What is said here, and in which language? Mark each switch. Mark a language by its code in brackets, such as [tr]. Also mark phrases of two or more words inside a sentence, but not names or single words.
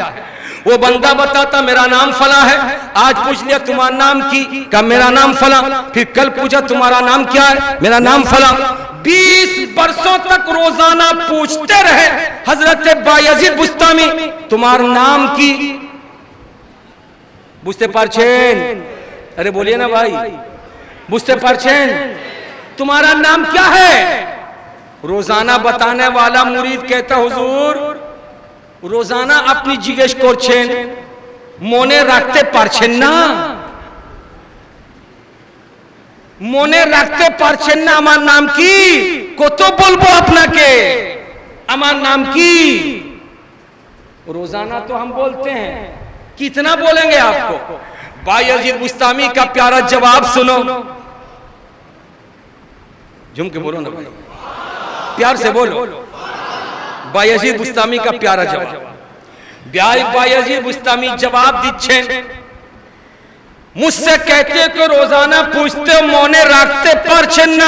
[ur] وہ بندہ بتاتا میرا نام فلاں ہے. آج پوچھ لیا تمہارا نام کی، کہا میرا نام فلاں. پھر کل پوچھا تمہارا نام کیا ہے؟ میرا نام فلاں. 20 برسوں تک روزانہ پوچھتے رہے حضرت بایزید بستامی تمہارا نام کی. [bn] বুঝতে পারছেন؟ [ur] ارے بولیے نا بھائی، [bn] বুঝতে পারছেন؟ [ur] تمہارا نام کیا ہے؟ روزانہ بتانے والا مرید کہتا حضور روزانہ اپنی [bn] জিজ্ঞেস করছেন মনে রাখতে পারছেন না, মনে রাখতে পারছেন না আমার নাম কি? কত বলবো আপনাকে আমার নাম কি? [ur] روزانہ تو ہم بولتے ہیں، کتنا بولیں گے آپ کو؟ بایزید بستامی کا پیارا جواب سنو. جھوم کے بولو نا بھائی، پیار سے بولو. بایزید بستامی کا پیارا جواب. بایزید بستامی جواب দিচ্ছেন مجھ سے کہتے کہ روزانہ پوچھتے [bn] মনে রাখতে পারছেন না.